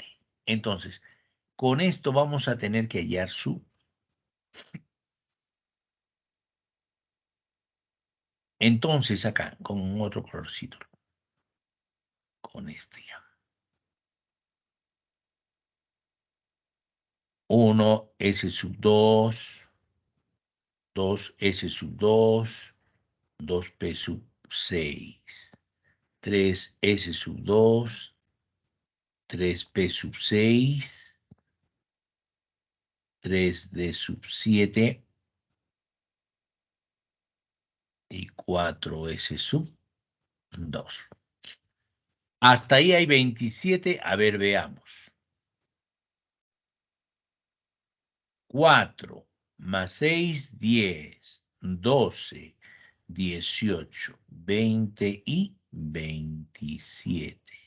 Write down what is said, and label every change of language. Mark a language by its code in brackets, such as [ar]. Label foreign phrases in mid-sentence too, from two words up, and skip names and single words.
[es] Entonces, con esto vamos a tener que hallar su. Entonces, acá, con otro colorcito. Con este ya. 1, S sub 2. 2, S sub 2. 2P sub 6. 3, S sub 2. 3P sub 6. 3D sub 7 y 4S sub 2. Hasta ahí hay 27. A ver, veamos. 4 más 6, 10, 12, 18, 20 y 27.